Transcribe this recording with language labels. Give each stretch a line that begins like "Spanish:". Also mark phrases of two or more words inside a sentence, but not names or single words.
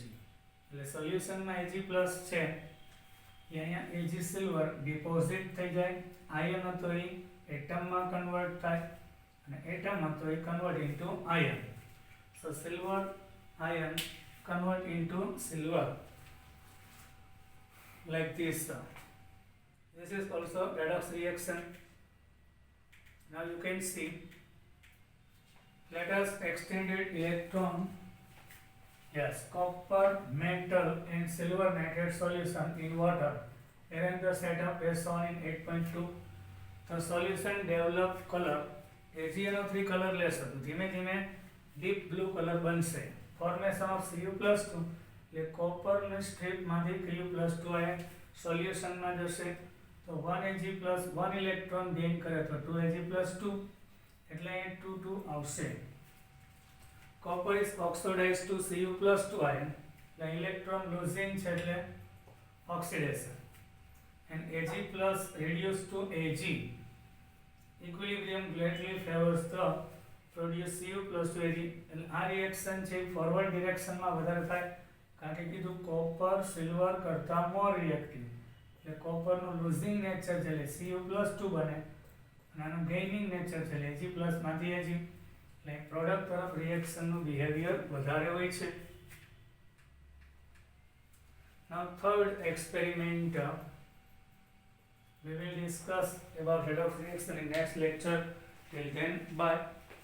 Gujarati: એટલે સોલ્યુશનમાં Ag+ છે એ અહીંયા Ag
English: silver deposit
Gujarati: થઈ જાય, આયન હતો એ એટમમાં કન્વર્ટ થાય અને એટમ હતો એ
English: convert into ion. So silver ion convert into silver like this. This is also redox reaction. Now you can see. Let us extended electron. Yes, copper, metal and silver nitrate solution in water. Arrange the setup as shown in 8.2. The solution developed color AgNO3 colorless
Gujarati: હતું, ધીમે ધીમે
English: deep blue color બનશે. Formation of Cu+2
Gujarati: એટલે કોપરની સ્ટ્રીપમાંથી Cu+2 આયન સોલ્યુશનમાં જશે તો 1Ag પ્લસ 1
English: electron gain
Gujarati: કરે તો 2Ag+2 એટલે અહીં 2 2 આવશે.
English: Copper is oxidized to Cu+2 ion. The electron losing
Gujarati: છે એટલે
English: oxidation. And Ag plus reduced to Ag. Equilibrium greatly favors the produce Cu+2 Ag.
Gujarati: એટલે આ રિએક્શન છે ફોરવર્ડ ડિરેક્શનમાં વધારે થાય કારણ કે કીધું કોપર સિલ્વર કરતાં
English: more reactive.
Gujarati: એટલે કોપરનું
English: losing nature
Gujarati: છે એટલે Cu+2 બને અને આનું
English: gaining nature
Gujarati: છે એટલે Ag+ માંથી Ag. એટલે પ્રોડક્ટ તરફ રિએક્શનનું બિહેવિયર વધારે હોય છે.
English: Now third experiment we will discuss about redox reaction in next lecture. Till then, bye.